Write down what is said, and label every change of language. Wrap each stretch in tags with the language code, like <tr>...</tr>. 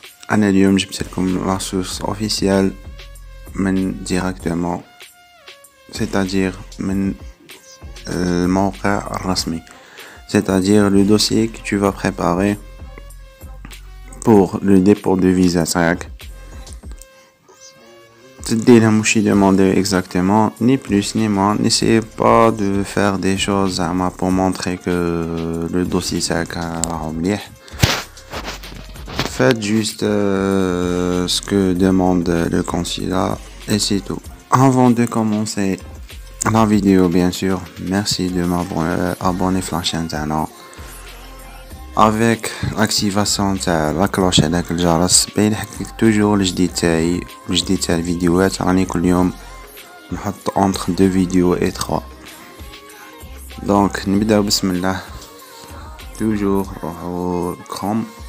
<ar>انا اليوم جبت لكم</ar> <fr>لا سورس اوفيسيال من ديريكتومون c'est-à-dire</fr> <ar>من الموقع الرسمي،</ar> <fr>c'est-à-dire le dossier que tu vas préparer pour le dépôt de visa تاعك.</fr> <ar>تدي لهم واش يدومونديو</ar> <fr>exactement, ni plus ni moins. N'essayez pas de faire des choses pour montrer que le dossier</fr> <ar>تاعك راهو مليح.</ar> <fr>Faites juste ce que demande le consulat et c'est tout. Avant de commencer la vidéo, bien sûr, merci de m'abonner à la chaîne avec l'activation de la cloche et le</fr> <ar>جرس بيلحقك</ar> <fr>toujours</fr> <ar>الجديد تاعي والجديد تاع الفيديوهات. راني كل يوم نحط</ar> <fr>entre 2 vidéos et 3.</fr> <ar>donc نبداو بسم الله. toujours نروحو كروم.</ar>